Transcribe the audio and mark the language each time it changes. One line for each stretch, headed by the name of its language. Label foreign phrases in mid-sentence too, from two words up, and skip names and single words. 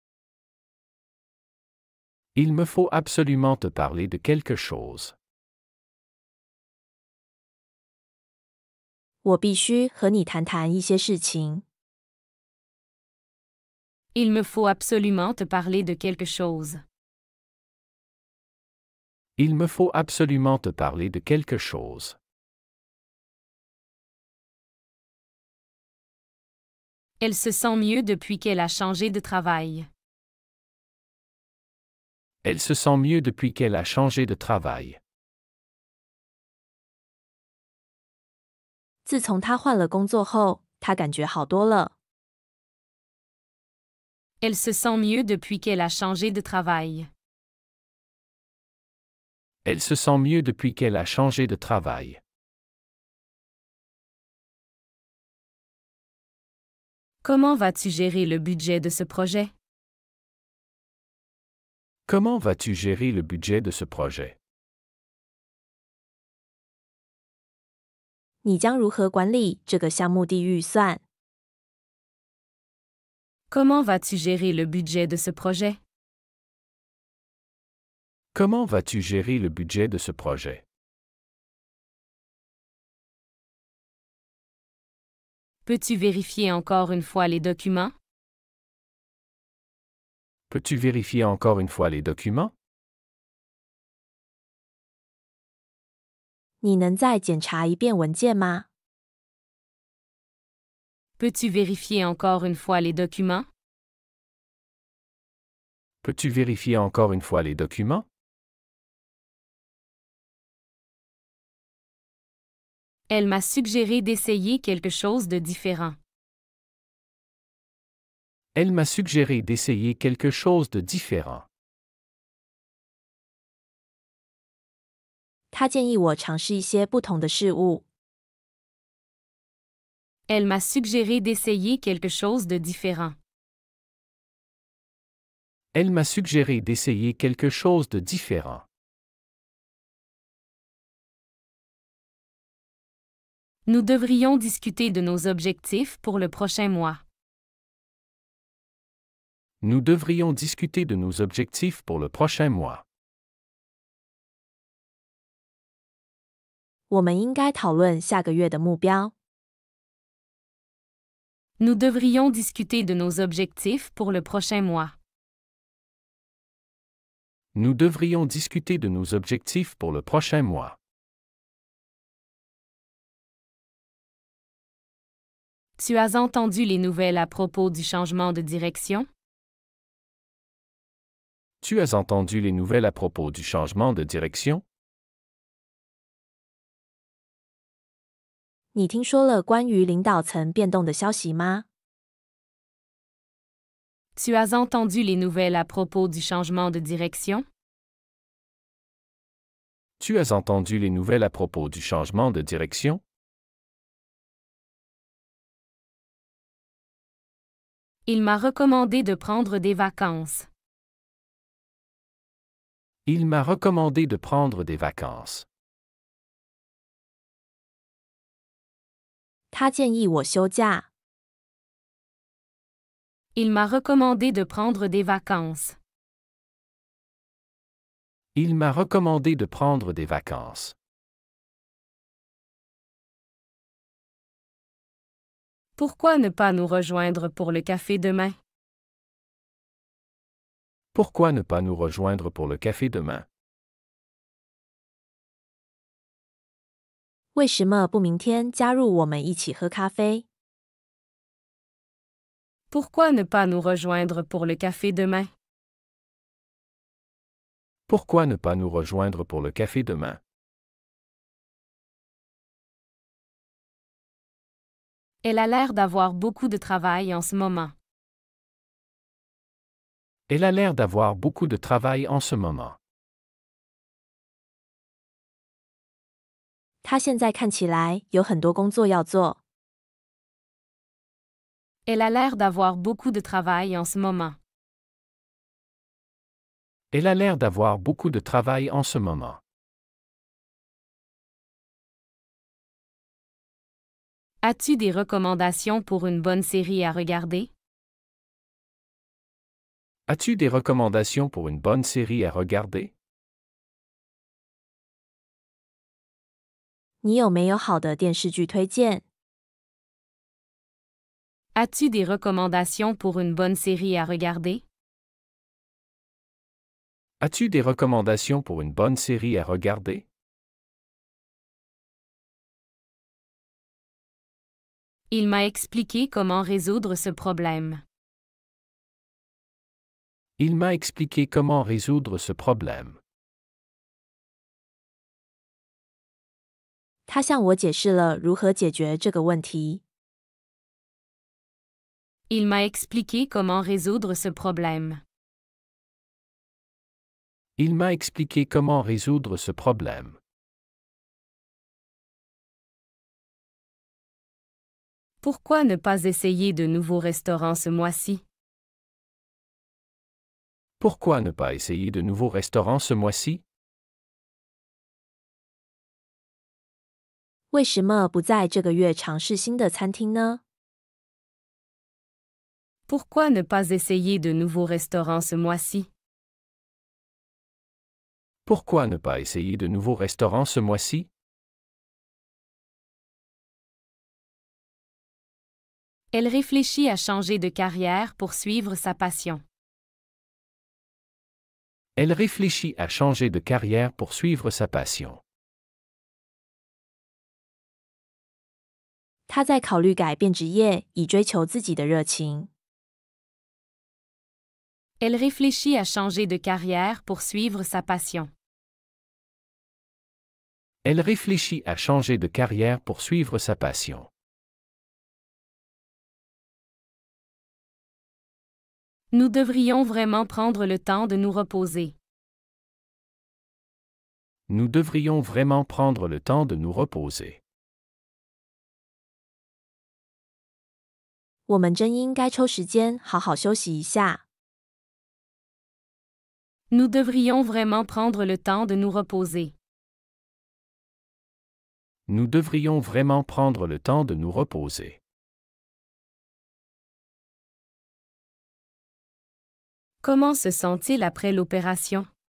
French: Il me faut absolument te parler de quelque chose.
Chinese: 我必须和你谈谈一些事情。
French: Il me faut absolument te parler de quelque chose. Il me faut absolument te parler de quelque chose. Elle se sent mieux depuis qu'elle a changé de travail. Elle se sent mieux depuis qu'elle a changé de travail.
Chinese: 自从他换了工作后，他感觉好多了。
French: Elle se sent mieux depuis qu'elle a changé de travail. Elle se sent mieux depuis qu'elle a changé de travail. Comment vas-tu gérer le budget de ce projet? Comment vas-tu gérer le budget de ce projet?
Chinese: 你将如何管理这个项目的预算？
French: Comment vas-tu gérer le budget de ce projet? Comment vas-tu gérer le budget de ce projet? Peux-tu vérifier encore une fois les documents? Peux-tu vérifier encore une fois les documents?
Chinese: 你能再检查一遍文件吗？
French: Peux-tu vérifier encore une fois les documents? Peux-tu vérifier encore une fois les documents? Elle m'a suggéré d'essayer quelque chose de différent. Elle m'a suggéré d'essayer quelque chose de différent.
Chinese: 他建议我尝试一些不同的事物。
French: Elle m'a suggéré d'essayer quelque chose de différent. Elle m'a suggéré d'essayer quelque chose de différent. Nous devrions discuter de nos objectifs pour le prochain mois. Nous devrions discuter de nos objectifs pour le prochain mois.
Chinese: 我们应该讨论下个月的目标。
French: Nous devrions discuter de nos objectifs pour le prochain mois. Nous devrions discuter de nos objectifs pour le prochain mois. Tu as entendu les nouvelles à propos du changement de direction? Tu as entendu les nouvelles à propos du changement de direction?
Chinese: 你听说了关于领导层变动的消息吗？
French: Tu as entendu les nouvelles à propos du changement de direction? Tu as entendu les nouvelles à propos du changement de direction? Il m'a recommandé de prendre des vacances. Il m'a recommandé de prendre des vacances.
Chinese: 他建议我休假。
French: Il m'a recommandé de prendre des vacances. Il m'a recommandé de prendre des vacances. Pourquoi ne pas nous rejoindre pour le café demain? Pourquoi ne pas nous rejoindre pour le café demain?
Chinese: 为什么不明天加入我们一起喝咖啡？
French: Pourquoi ne pas nous rejoindre pour le café demain? Pourquoi ne pas nous rejoindre pour le café demain? Elle a l'air d'avoir beaucoup de travail en ce moment. Elle a l'air d'avoir beaucoup de travail en ce moment.
Chinese: 他现在看起来有很多工作要做。
French: Elle a l'air d'avoir beaucoup de travail en ce moment. Elle a l'air d'avoir beaucoup de travail en ce moment. As-tu des recommandations pour une bonne série à regarder? As-tu des recommandations pour une bonne série à regarder?
Chinese: 你有没有好的电视剧推荐？
French: As-tu des recommandations pour une bonne série à regarder? As-tu des recommandations pour une bonne série à regarder? Il m'a expliqué comment résoudre ce problème. Il m'a expliqué comment résoudre ce problème.
Chinese: 他向我解释了如何解决这个问题。
French: Il m'a expliqué comment résoudre ce problème. Il m'a expliqué comment résoudre ce problème. Pourquoi ne pas essayer de nouveaux restaurants ce mois-ci? Pourquoi ne pas essayer de nouveaux restaurants ce mois-ci?
Chinese: 为什么不在这个月尝试新的餐厅呢？
French: Pourquoi ne pas essayer de nouveaux restaurants ce mois-ci? Pourquoi ne pas essayer de nouveaux restaurants ce mois-ci? Elle réfléchit à changer de carrière pour suivre sa passion. Elle réfléchit à changer de carrière pour suivre sa passion.
Chinese: 他在考虑改变职业，以追求自己的热情。
French: Elle réfléchit à changer de carrière pour suivre sa passion. Elle réfléchit à changer de carrière pour suivre sa passion. Nous devrions vraiment prendre le temps de nous reposer. Nous devrions vraiment prendre le temps de nous reposer.
Chinese: 我们真应该抽时间好好休息一下。
French: Nous devrions vraiment prendre le temps de nous reposer. Nous devrions vraiment prendre le temps de nous reposer. Comment se sent-il après l'opération?